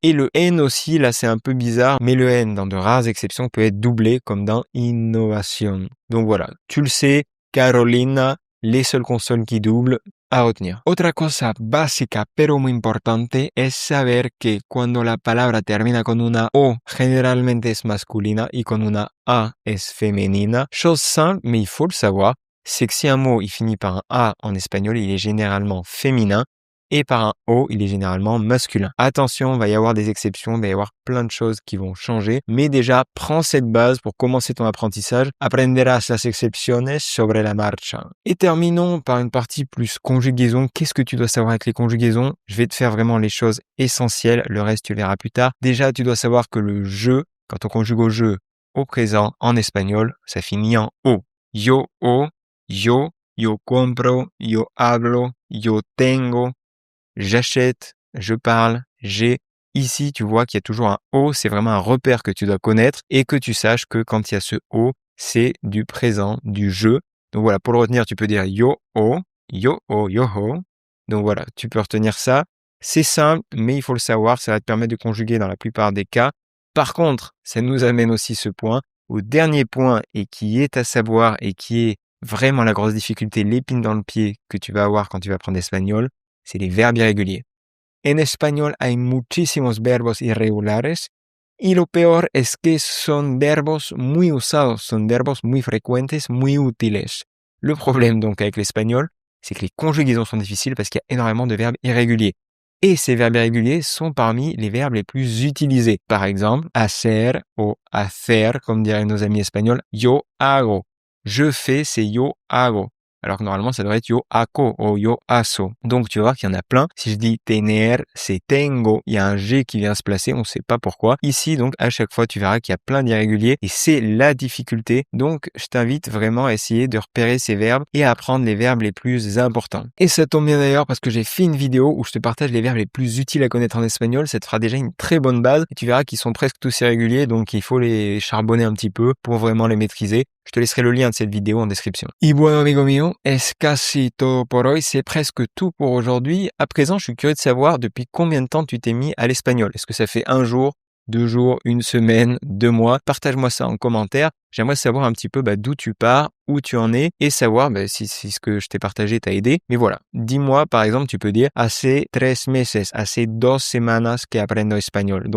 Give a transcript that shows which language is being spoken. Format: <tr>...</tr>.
<fr>Et le N aussi, là c'est un peu bizarre, mais le N, dans de rares exceptions, peut être doublé comme dans innovation. Donc voilà, tu le sais, Carolina, les seules consonnes qui doublent, a retenir.</fr> <es>Otra cosa básica pero muy importante es saber que cuando la palabra termina con una O, generalmente es masculina y con una A es femenina.</es> <fr>Chose simple, mais il faut le savoir, c'est que si un mot il finit par un A en espagnol, il est généralement féminin et par un O, il est généralement masculin. Attention, il va y avoir des exceptions, il va y avoir plein de choses qui vont changer, mais déjà, prends cette base pour commencer ton apprentissage.</fr> <es>Aprenderás las excepciones sobre la marcha.</es> <fr>Et terminons par une partie plus conjugaison. Qu'est-ce que tu dois savoir avec les conjugaisons? Je vais te faire vraiment les choses essentielles, le reste tu verras plus tard. Déjà, tu dois savoir que le je, quand on conjugue au je au présent en espagnol, ça finit en O.</fr> <es>Yo, yo compro, yo hablo, yo tengo.</es> <fr>J'achète, je parle, j'ai. Ici, tu vois qu'il y a toujours un O, c'est vraiment un repère que tu dois connaître et que tu saches que quand il y a ce O, c'est du présent, du je. Donc voilà, pour le retenir, tu peux dire yo, o, yo, ho. Donc voilà, tu peux retenir ça. C'est simple, mais il faut le savoir, ça va te permettre de conjuguer dans la plupart des cas. Par contre, ça nous amène aussi ce point, au dernier point et qui est à savoir et qui est vraiment la grosse difficulté, l'épine dans le pied que tu vas avoir quand tu vas apprendre l'espagnol, c'est les verbes irréguliers.</fr> <es>En español hay muchísimos verbos irregulares y lo peor es que son verbos muy usados, son verbos muy frecuentes, muy útiles.</es> <fr>Le problème donc avec l'espagnol, c'est que les conjugaisons sont difficiles parce qu'il y a énormément de verbes irréguliers. Et ces verbes irréguliers sont parmi les verbes les plus utilisés. Par exemple, hacer ou hacer, comme diraient nos amis espagnols,</fr> <es>yo hago.</es> <fr>Je fais, c'est</fr> <es>yo hago.</es> <fr>Alors que normalement, ça devrait être yo hago ou yo haso. Donc, tu vas voir qu'il y en a plein. Si je dis tener, c'est tengo. Il y a un G qui vient se placer, on ne sait pas pourquoi. Ici, donc, à chaque fois, tu verras qu'il y a plein d'irréguliers et c'est la difficulté. Donc, je t'invite vraiment à essayer de repérer ces verbes et à apprendre les verbes les plus importants. Et ça tombe bien d'ailleurs parce que j'ai fait une vidéo où je te partage les verbes les plus utiles à connaître en espagnol. Ça te fera déjà une très bonne base et tu verras qu'ils sont presque tous irréguliers. Donc, il faut les charbonner un petit peu pour vraiment les maîtriser. Je te laisserai le lien de cette vidéo en description.</fr> <es>Y bueno, amigo mío, es casi todo por hoy.</es> <fr>C'est presque tout pour aujourd'hui. À présent, je suis curieux de savoir depuis combien de temps tu t'es mis à l'espagnol. Est-ce que ça fait 1 jour, 2 jours, 1 semaine, 2 mois? Partage-moi ça en commentaire. J'aimerais savoir un petit peu d'où tu pars, où tu en es et savoir si ce que je t'ai partagé t'a aidé. Mais voilà, dis-moi par exemple, tu peux dire</fr> <es>hace 3 meses, hace 2 semanas que aprendo español.</es>